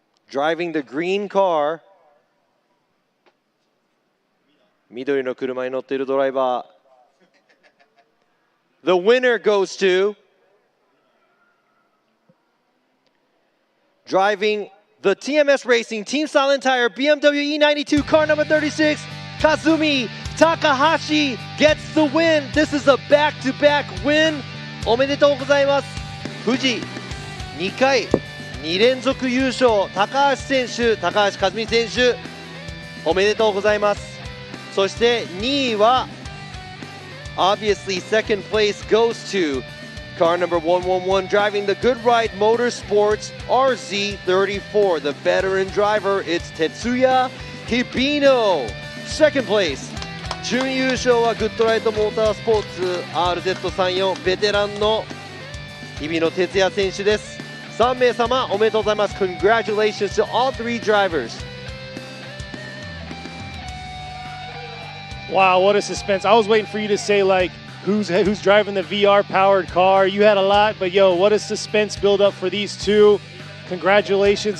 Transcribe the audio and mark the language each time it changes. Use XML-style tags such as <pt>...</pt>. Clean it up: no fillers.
<en>Driving the green car,</en> <ja>緑の車に乗っているドライバー。</ja> <en>The winner goes to, driving the TMS Racing Team Silent Tire BMW E92 car number 36, Kazumi Takahashi gets the win. This is a back-to-back win.</en> <ja>おめでとうございます。富士2回2連続優勝、高橋選手、高橋和美選手、おめでとうございます。そして2位は</ja> <en>obviously second place goes to car number 111 driving the Good Ride Motorsports RZ34, the veteran driver, it's Tetsuya Hibino. Second place</en> <ja>準優勝はグッドライトモータースポーツ RZ34 ベテランの日比野哲也選手です。 3名様おめでとうございます。</ja> <en>Congratulations to all 3 drivers. Wow, what a suspense. I was waiting for you to say, like, who's driving the VR-powered car. You had a lot, but, yo, what a suspense build up for these two. Congratulations.</en>